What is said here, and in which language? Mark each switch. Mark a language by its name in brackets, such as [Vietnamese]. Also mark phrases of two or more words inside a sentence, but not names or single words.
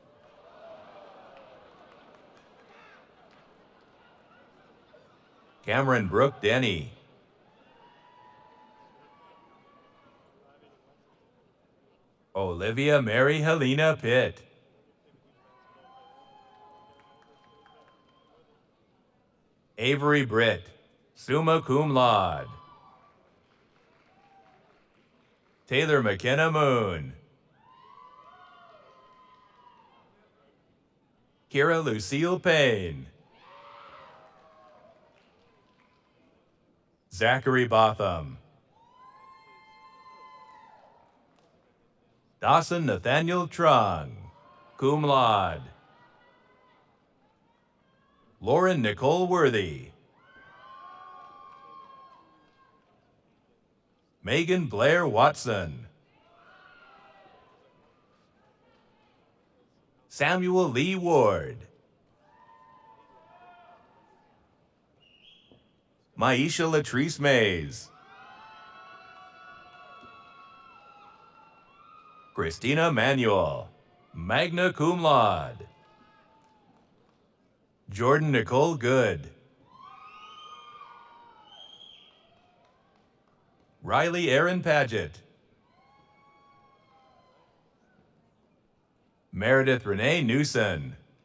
[English] Cameron Brooke Denny. Olivia Mary Helena Pitt. Avery Britt, [Latin] summa cum laude. [English] Taylor McKenna Moon. Kira Lucille Payne. Zachary Botham. Dawson Nathaniel Trung, [Latin] cum laude. [English] Lauren Nicole Worthy. Megan Blair Watson. Samuel Lee Ward. Maisha Latrice Mays. Christina Manuel, [Latin] magna cum laude. [English] Jordan Nicole Good. Riley Aaron Paget. Meredith Renee Newson.